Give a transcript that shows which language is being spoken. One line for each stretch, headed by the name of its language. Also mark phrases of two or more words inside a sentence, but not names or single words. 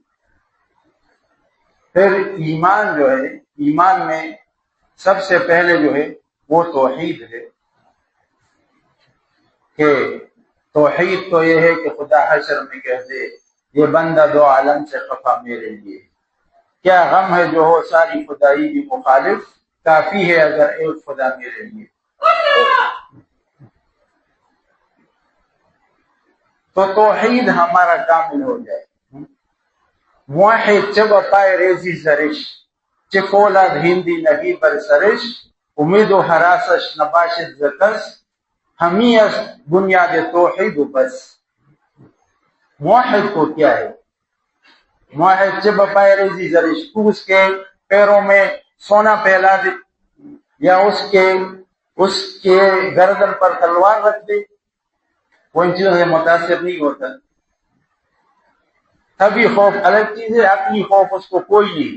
Urdu: پھر ایمان جو ہے، ایمان میں سب سے پہلے جو ہے وہ توحید ہے، کہ توحید تو یہ ہے کہ خدا حشر میں کہہ دے یہ بندہ دو عالم سے خفا میرے لیے، کیا غم ہے جو ہو ساری خدائی بھی مخالف، کافی ہے اگر ایک خدا میرے لیے۔ تو توحید ہمارا کامل ہو جائے۔
Persian: موحد چه با پای ریزی زرش، چه فولاد هندی نهی بر سرش، امید و حراسش نباشد ز کس، ہمی از بنیاد توحید و بس۔
Urdu: موحد کو کیا ہے؟
Persian: موحد چه با پای ریزی زرش،
Urdu: تو اس کے پیروں میں سونا پھیلا دے یا اس کے گردن پر تلوار رکھ دے، وہ ان چیزوں سے متاثر نہیں ہوتا۔ تبھی خوف الگ چیز ہے، اپنی خوف اس کو کوئی نہیں۔